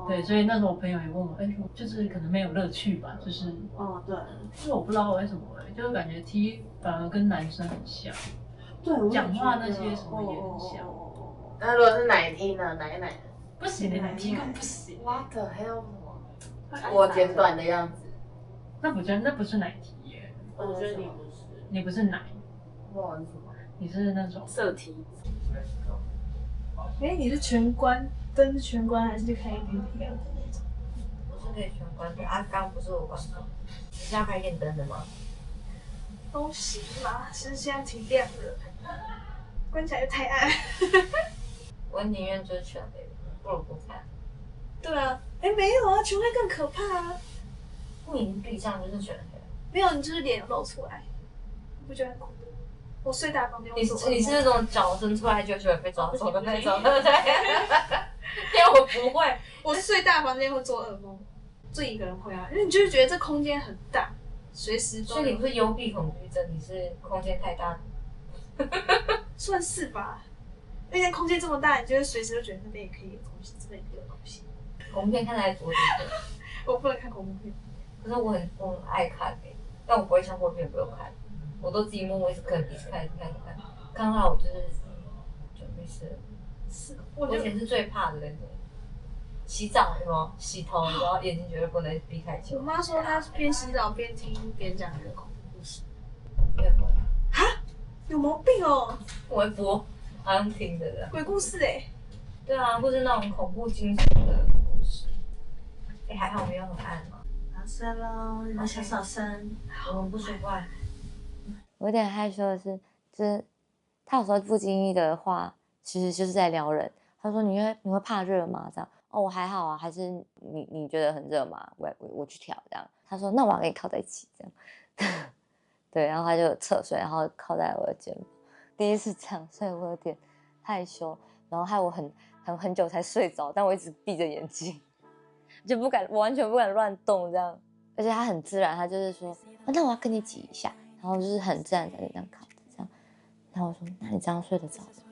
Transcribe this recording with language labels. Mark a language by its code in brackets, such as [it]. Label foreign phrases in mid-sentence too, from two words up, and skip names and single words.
[zh] 對，所以那時候我朋友也問我，就是可能沒有樂趣吧，就是。哦，對。就是我不知道為什麼，就是感覺 T 反而跟男生很像。對，講話那些什麼也很像。那如果是奶 T 呢？奶奶？不行，奶 T 更不行。 [en] What the hell？ [zh] 我剪短的樣子。那不是奶 T 耶。我覺得你不是。你不是奶。我是什麼？你是那種色 T。你是全關，燈是全關還是開一點點？我是可以全關的啊，剛不是我關的。你是要開電燈的嗎？都行吧，只是現在挺亮的，關起來又太暗。我寧願就是全黑，不如不看。對啊，沒有啊，全黑更可怕啊。你閉上就是全黑。沒有，你就是臉有露出來，你不覺得很恐怖？我睡大房間，你是那種腳伸出來就會被抓走的那種，對不對？因為我不會，我睡大房間會做噩夢，自己一個人會啊，因為你就是覺得這空間很大，隨時都。所以你不是幽閉恐懼症，你是空間太大。算是吧，那間空間這麼大，你就會隨時都覺得那邊也可以有東西，這邊也可以有東西。恐怖片看來多點的。我不能看恐怖片，可是我很愛看但我不會強迫別人不用看。我都自己默默一直看，看到我就是就沒事了。是，我以前是最怕的那種。洗澡有沒有？洗頭，然後眼睛絕對不能閉開起來。我媽說她邊洗澡邊聽別人講一個恐怖故事。哈？有毛病哦！我會播，好像聽的啦。鬼故事對啊，或是那種恐怖驚悚的故事。還好沒有很暗嘛。小聲咯，你們小聲，我們不說話。我有點害羞的是，就是他有時候不經意的話，其實就是在撩人。他說你會怕熱嗎？這樣哦，我還好啊，還是你覺得很熱嗎？我去調這樣。他說那我要跟你靠在一起這樣。對，然後他就側睡，然後靠在我的肩膀。第一次這樣，所以我有點害羞，然後害我很久才睡着，但我一直閉着眼睛，就不敢，我完全不敢亂動這樣。而且他很自然，他就是說，那我要跟你擠一下。然後就是很自然的這樣靠着這樣，然後我說那你這樣睡得着嗎？